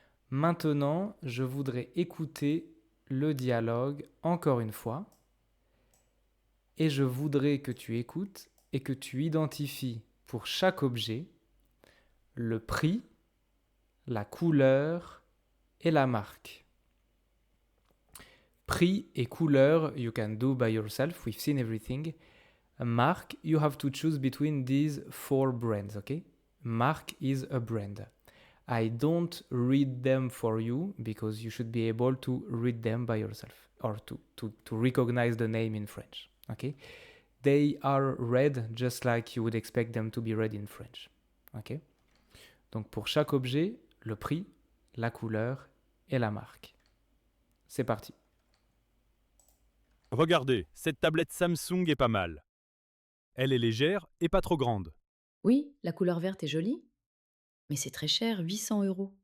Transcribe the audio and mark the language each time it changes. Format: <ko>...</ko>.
<fr>Maintenant, je voudrais écouter le dialogue encore une fois. Et je voudrais que tu écoutes et que tu identifies pour chaque objet le prix, la couleur et la marque. Prix et couleur,</fr> <en>you can do by yourself. We've seen everything. Marque, you have to choose between these 4 brands, okay? Marque is a brand. I don't read them for you because you should be able to read them by yourself or to recognize the name in French, okay? They are read just like you would expect them to be read in French, okay?</en> <fr>Donc pour chaque objet, le prix, la couleur et la marque. C'est parti. Regardez, cette tablette Samsung est pas mal. Elle est légère et pas trop grande. Oui, la couleur verte est jolie. Mais c'est très cher, 800 euros.</fr>